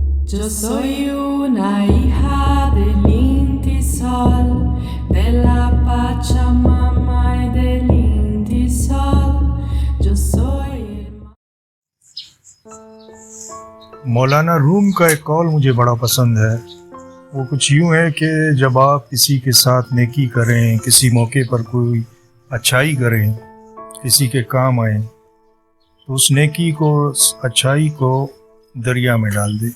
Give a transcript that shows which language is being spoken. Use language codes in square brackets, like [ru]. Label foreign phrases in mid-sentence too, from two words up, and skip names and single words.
[es] Yo soy una hija del intisal, de la Pachamama y del intisal. Yo soy [ur] مولانا روم کا ایک قول مجھے بڑا پسند ہے. وہ کچھ یوں ہے کہ جب آپ کسی کے ساتھ نیکی کریں، کسی موقع پر کوئی اچھائی کریں، کسی کے کام آئیں، تو اس نیکی کو، اس اچھائی کو دریا میں ڈال دیں.